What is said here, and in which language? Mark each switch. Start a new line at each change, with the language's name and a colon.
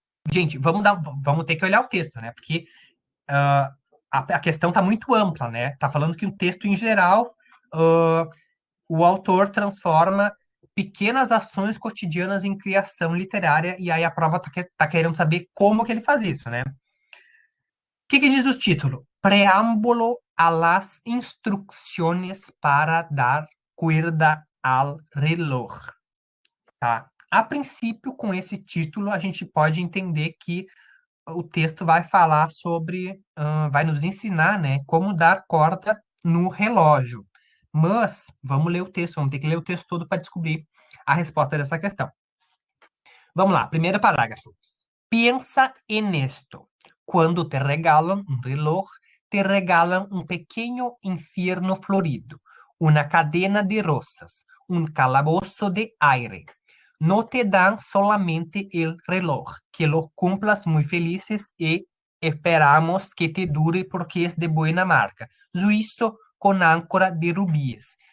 Portuguese: Gente, vamos ter que olhar o texto, né? Porque a questão está muito ampla, né? Está falando que o texto, em geral, uh, o autor transforma pequenas ações cotidianas em criação literária, e aí a prova tá querendo saber como que ele faz isso, né? Que diz o título?
Spanish: Preâmbulo a las instrucciones para dar cuerda al reloj.
Portuguese: Tá? A princípio, com esse título, a gente pode entender que o texto vai falar sobre, vai nos ensinar, né, como dar corda no relógio. Mas, vamos ler o texto, vamos ter que ler o texto todo para descobrir a resposta dessa questão. Vamos lá, primeiro parágrafo.
Spanish: Piensa en esto. Cuando te regalan un reloj, te regalan un pequeño infierno florido, una cadena de rosas, un calabozo de aire. No te dan solamente el reloj, que lo cumplas muy felices y esperamos que te dure porque es de buena marca, suizo con áncora de rubíes.